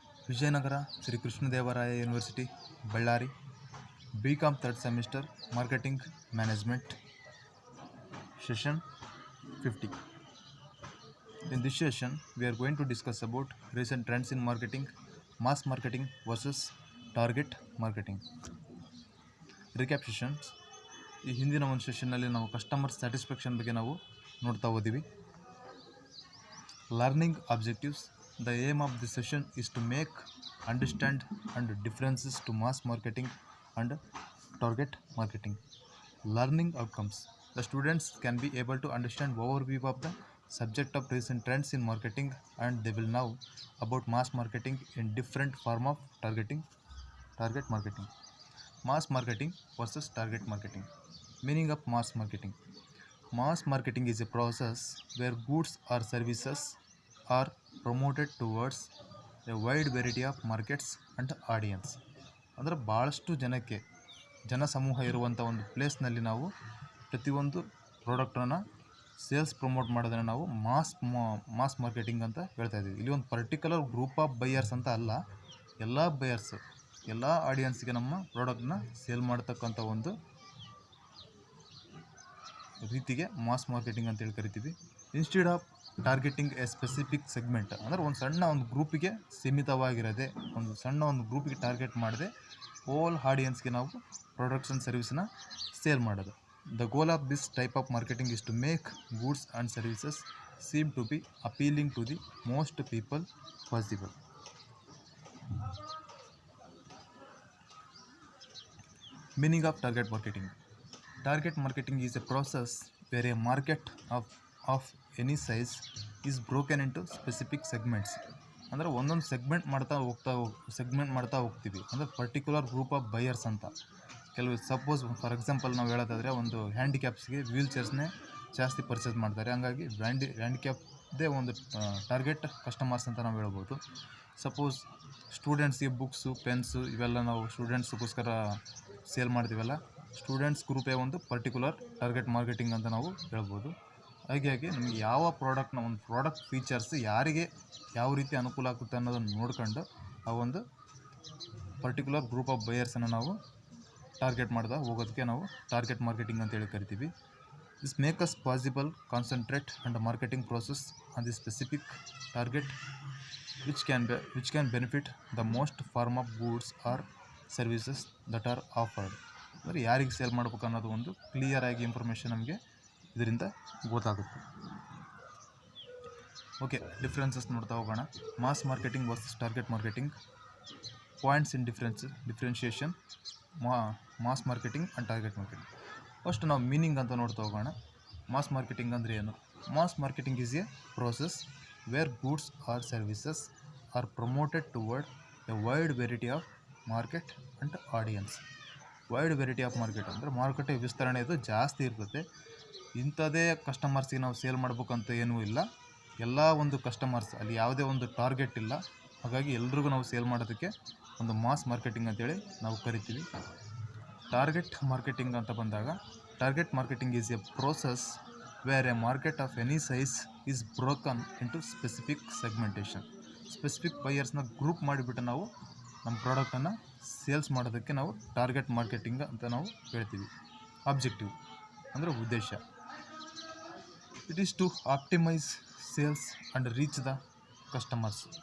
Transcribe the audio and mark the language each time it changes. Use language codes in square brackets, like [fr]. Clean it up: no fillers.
[en] Vijayanagara Shri Krishnadevaraya university, Ballari, BCom 3rd semester, Marketing Management, session 50. In this session, we are going to discuss about recent trends in marketing, mass marketing versus target marketing. Recap sessions. [kn] ಈ ಹಿಂದಿನ ಒಂದು ಸೆಷನ್ನಲ್ಲಿ ನಾವು customer satisfaction ಬಗ್ಗೆ ನಾವು ನೋಡ್ತಾ ಹೋದ್ದೀವಿ. [en] Learning objectives. The aim of this session is to make, understand and differences to mass marketing and target marketing. Learning outcomes. The students can be able to understand overview of the subject of recent trends in marketing, and they will know about mass marketing in different form of target marketing. Mass marketing versus target marketing. Meaning of mass marketing. Mass marketing is a process where goods or services are promoted towards a wide variety of markets and audience. [kn] ಅಂದರೆ ಭಾಳಷ್ಟು ಜನಸಮೂಹ ಇರುವಂಥ ಒಂದು ಪ್ಲೇಸ್ನಲ್ಲಿ ನಾವು ಪ್ರತಿಯೊಂದು ಪ್ರಾಡಕ್ಟನ್ನು sales promote ಮಾಡೋದನ್ನು ನಾವು mass marketing ಅಂತ ಹೇಳ್ತಾ ಇದ್ದೀವಿ. ಇಲ್ಲಿ ಒಂದು [en] particular group of buyers [kn] ಅಂತ ಅಲ್ಲ, ಎಲ್ಲ ಬೈಯರ್ಸ್, ಎಲ್ಲ ಆಡಿಯನ್ಸ್ಗೆ ನಮ್ಮ ಪ್ರಾಡಕ್ಟ್ನ ಸೇಲ್ ಮಾಡ್ತಕ್ಕಂಥ ಒಂದು ರೀತಿಗೆ ಮಾಸ್ ಮಾರ್ಕೆಟಿಂಗ್ ಅಂತೇಳಿ ಕರಿತೀವಿ. [en] instead of targeting a specific segment, [kn] ಅಂದರೆ ಒಂದು ಸಣ್ಣ ಒಂದು ಗ್ರೂಪಿಗೆ ಸೀಮಿತವಾಗಿರೋದೆ, ಒಂದು ಸಣ್ಣ ಒಂದು ಗ್ರೂಪಿಗೆ ಟಾರ್ಗೆಟ್ ಮಾಡದೆ ಓಲ್ ಆಡಿಯನ್ಸ್ಗೆ ನಾವು ಪ್ರಾಡಕ್ಟ್ಸ್ ಆ್ಯಂಡ್ ಸರ್ವಿಸ್ನ ಸೇಲ್ ಮಾಡೋದು. [en] The goal of this type of marketing is to make goods and services seem to be appealing to the most people possible. Meaning of target marketing. Target marketing is a process where a market of any size is broken into specific segments. [kn] ಅಂದರೆ ಒಂದೊಂದು segment ಮಾಡ್ತಾ ಹೋಗ್ತೀವಿ. ಅಂದರೆ [en] particular group of buyers [kn] ಅಂತ. ಕೆಲವು [en] suppose for example [kn] ನಾವು ಹೇಳೋದಾದರೆ ಒಂದು ಹ್ಯಾಂಡಿಕ್ಯಾಪ್ಸ್ಗೆ ವೀಲ್ ಚೇರ್ಸ್ನೇ ಜಾಸ್ತಿ ಪರ್ಚೇಸ್ ಮಾಡ್ತಾರೆ. ಹಂಗಾಗಿ ಹ್ಯಾಂಡಿಕ್ಯಾಪ್ದೇ ಒಂದು ಟಾರ್ಗೆಟ್ ಕಸ್ಟಮರ್ಸ್ ಅಂತ ನಾವು ಹೇಳ್ಬೋದು. ಸಪೋಸ್ ಸ್ಟೂಡೆಂಟ್ಸ್ಗೆ ಬುಕ್ಸು, ಪೆನ್ಸು ಇವೆಲ್ಲ ನಾವು ಸ್ಟೂಡೆಂಟ್ಸ್ಗೋಸ್ಕರ ಸೇಲ್ ಮಾಡ್ತೀವಲ್ಲ, ಸ್ಟೂಡೆಂಟ್ಸ್ ಗ್ರೂಪೇ ಒಂದು ಪರ್ಟಿಕ್ಯುಲರ್ ಟಾರ್ಗೆಟ್ ಮಾರ್ಕೆಟಿಂಗ್ ಅಂತ ನಾವು ಹೇಳ್ಬೋದು. ಹಾಗಾಗಿ ನಮಗೆ ಯಾವ ಪ್ರಾಡಕ್ಟ್ನ ಒಂದು ಪ್ರಾಡಕ್ಟ್ ಫೀಚರ್ಸ್ ಯಾರಿಗೆ ಯಾವ ರೀತಿ ಅನುಕೂಲ ಆಗುತ್ತೆ ಅನ್ನೋದನ್ನು ನೋಡ್ಕೊಂಡು ಆ ಒಂದು ಪರ್ಟಿಕ್ಯುಲರ್ ಗ್ರೂಪ್ ಆಫ್ ಬೈಯರ್ಸನ್ನು ನಾವು ಟಾರ್ಗೆಟ್ ಮಾಡ್ತಾ ಹೋಗೋದಕ್ಕೆ ನಾವು ಟಾರ್ಗೆಟ್ ಮಾರ್ಕೆಟಿಂಗ್ ಅಂತೇಳಿ ಕರಿತೀವಿ. [en] This make us possible concentrate and marketing process on the specific target which can benefit the most form of goods or services that are offered. [kn] ಅಂದರೆ ಯಾರಿಗೆ sale ಮಾಡ್ಬೇಕು ಅನ್ನೋದು ಒಂದು ಕ್ಲಿಯರ್ ಆಗಿ ಇನ್ಫಾರ್ಮೇಷನ್ ನಮಗೆ ಇದರಿಂದ ಗೊತ್ತಾಗುತ್ತೆ. ಓಕೆ, ಡಿಫ್ರೆನ್ಸಸ್ ನೋಡ್ತಾ ಹೋಗೋಣ. [en] Mass marketing versus target marketing. Points in differentiation mass marketing and target marketing. [kn] First ನಾವು ಮೀನಿಂಗ್ ಅಂತ ನೋಡ್ತಾ ಹೋಗೋಣ. ಮಾಸ್ ಮಾರ್ಕೆಟಿಂಗ್ ಅಂದರೆ ಏನು? [en] Mass marketing is a process where goods or services are promoted toward a wide variety of market and audience. Wide variety of market [kn] ಅಂದರೆ ಮಾರುಕಟ್ಟೆ ವಿಸ್ತರಣೆ ಇದು ಜಾಸ್ತಿ ಇರ್ತದೆ. ಇಂಥದ್ದೇ ಕಸ್ಟಮರ್ಸ್ಗೆ ನಾವು ಸೇಲ್ ಮಾಡ್ಬೇಕಂತ ಏನೂ ಇಲ್ಲ. ಎಲ್ಲ ಒಂದು ಕಸ್ಟಮರ್ಸ್, ಅಲ್ಲಿ ಯಾವುದೇ ಒಂದು ಟಾರ್ಗೆಟ್ ಇಲ್ಲ. ಹಾಗಾಗಿ ಎಲ್ರಿಗೂ ನಾವು ಸೇಲ್ ಮಾಡೋದಕ್ಕೆ ಒಂದು ಮಾಸ್ ಮಾರ್ಕೆಟಿಂಗ್ ಅಂತೇಳಿ ನಾವು ಕರಿತೀವಿ. [en] target marketing [kn] ಅಂತ ಬಂದಾಗ, [en] Target marketing is a process where a market of any size is broken into specific segmentation. [kn] Specific ಬೈಯರ್ಸ್ನ group ಮಾಡಿಬಿಟ್ಟು ನಾವು ನಮ್ಮ ಪ್ರಾಡಕ್ಟನ್ನು ಸೇಲ್ಸ್ ಮಾಡೋದಕ್ಕೆ ನಾವು ಟಾರ್ಗೆಟ್ ಮಾರ್ಕೆಟಿಂಗ್ ಅಂತ ನಾವು ಹೇಳ್ತೀವಿ. [en] objective [kn] ಅಂದರೆ ಉದ್ದೇಶ. [en] It is to optimise sales and reach the customers.